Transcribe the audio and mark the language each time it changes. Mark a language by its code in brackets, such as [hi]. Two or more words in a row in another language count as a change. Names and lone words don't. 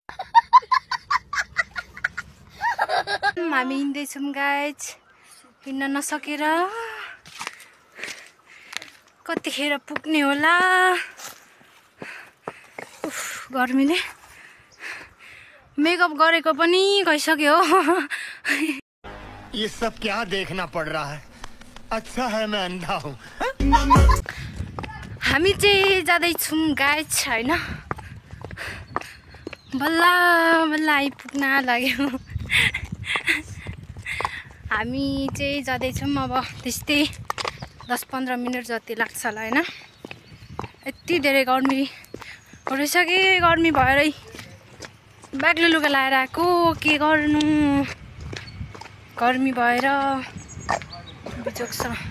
[ne] हामी हिँड्दैछौँ गाइज हिँड्न नसकेर कतिखेर पुग्ने होला गर्मीले मेकअप गरेको पनि गइसक्यो [hi] ये सब क्या देखना पड़ रहा है अच्छा है मैं अंधा हूँ [ne] हामी चाहिँ जाँदैछौँ गाइज हैन बल्ल आइपुग्न लाग्यो हामी चाहिँ जाँदैछौँ अब त्यस्तै 10-15 मिनट जति लाग्छ होला हैन यति धेरै गर्मी रहेछ कि गर्मी भएरै बाक्लो लुगा लाएर आएको के गर्नु गर्मी भएर बिजोक छ